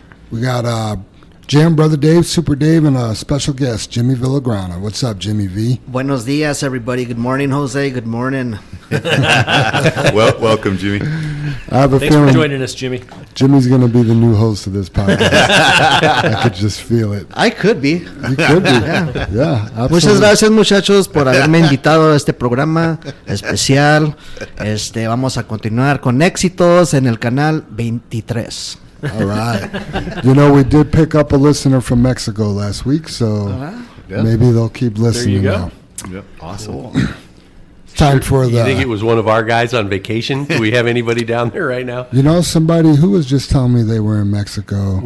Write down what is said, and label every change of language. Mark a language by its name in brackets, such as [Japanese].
[English] We got Jam, Brother Dave, Super Dave, and a special guest, Jimmy Villagrana. What's up, Jimmy V? [Spanish] Buenos dias, [English] everybody. Good morning, Jose. Good morning. Welcome, Jimmy. I have a Thanks feeling for joining us, Jimmy. Jimmy's going to be the new host of this podcast. I could just feel it. I could be. You could be. Yeah, absolutely. [Spanish] Muchas gracias, muchachos, por haberme invitado a este programa especial. Vamos a continuar con éxitos en el canal 23. [English] All right. You know, we did pick up a listener from Mexico last week, so maybe they'll keep listening now. Yep. Awesome. Cool. Time for You think it was one of our guys on vacation? Do we have anybody down there right now? You know, somebody who was just telling me they were in Mexico.